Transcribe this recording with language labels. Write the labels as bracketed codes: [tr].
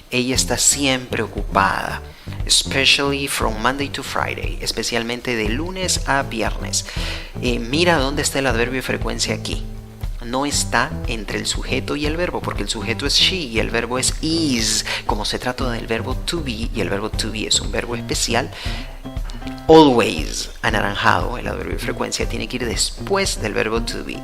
[es] Ella está siempre ocupada. [en] Especially from Monday to Friday. [es] Especialmente de lunes a viernes. Mira dónde está el adverbio de frecuencia aquí. No está entre el sujeto y el verbo, porque el sujeto es she y el verbo es is. Como se trata del verbo to be, y el verbo to be es un verbo especial, always, anaranjado, el adverbio de frecuencia, tiene que ir después del verbo to be.